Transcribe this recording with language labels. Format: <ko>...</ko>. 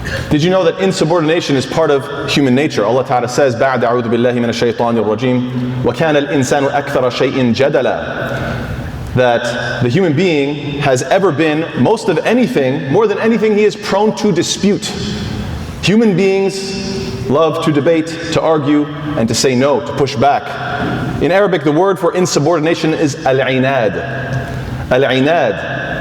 <en>Did you know that insubordination is part of human nature? Allah Ta'ala says,</en> <ar>بَعْدَ أَعُوذُ بِاللَّهِ مِنَ الشَّيْطَانِ الرَّجِيمِ وَكَانَ الْإِنسَانُ أَكْثَرَ شَيْءٍ جَدَلًا.</ar> <en>That the human being has ever been, more than anything, he is prone to dispute. Human beings love to debate, to argue, and to say no, to push back. In Arabic, the word for insubordination is al-inad. Al-inad.</en>